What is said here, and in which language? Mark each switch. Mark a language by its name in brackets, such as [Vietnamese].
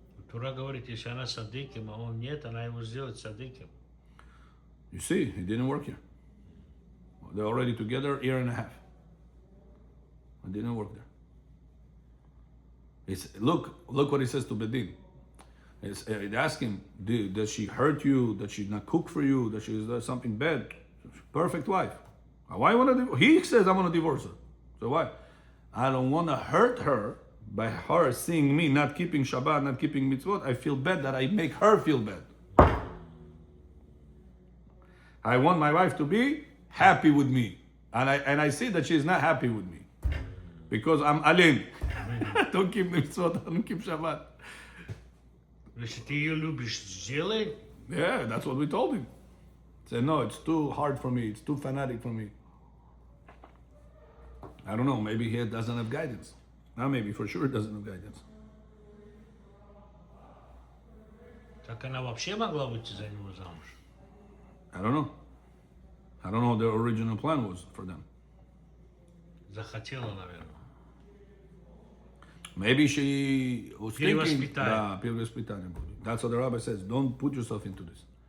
[Russian] Тура говорит, если она садыким, а он нет, она его сделает садыким. [English] You see, it didn't work here. They're already together a year and a half. It didn't work there. Look what he says to Bedin. They ask him, does she hurt you? Does she not cook for you? Does she do something bad? Perfect wife. Why he says I want to divorce her. So why? I don't want to hurt her by her seeing me not keeping Shabbat, not keeping mitzvot. I feel bad that I make her feel bad. I want my wife to be happy with me. And I see that she is not happy with me. Because I'm alim. I don't keep mitzvot, I don't keep Shabbat. [Russian] Если ты ее любишь, сделай. [English] Yeah, that's what we told him. He said, no, it's too hard for me. It's too fanatic for me. I don't know. Maybe he doesn't have guidance. Not maybe, for sure, doesn't have guidance. [Russian] Так она вообще могла выйти за него замуж? [English] I don't know. I don't know what their original plan was for them. [Russian] Захотела, наверное. [English] Maybe she was thinking, [Russian] Перевоспитание. перевоспитание будет. [English] That's what the rabbi says. Don't put yourself into this.